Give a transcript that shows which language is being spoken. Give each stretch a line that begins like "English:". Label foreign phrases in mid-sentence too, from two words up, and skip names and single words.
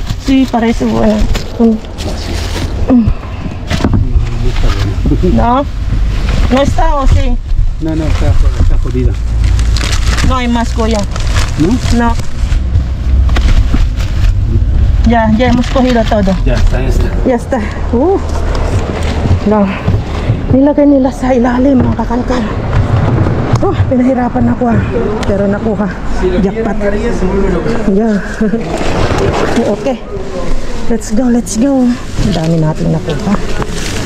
Spanish: Sí, parece bueno. No, no está o sí. No, está jodida. No hay más Goya. ¿No? No. Ya hemos cogido todo. Ya está esta. Ya está. No.
Filipino: Nilagay nila sa ilalim mga kakalkal. Pinahirapan ako pero nakuha.
English: Jackpot. Yeah. Okay. Let's go.
Filipino: Ang dami natin nakuha.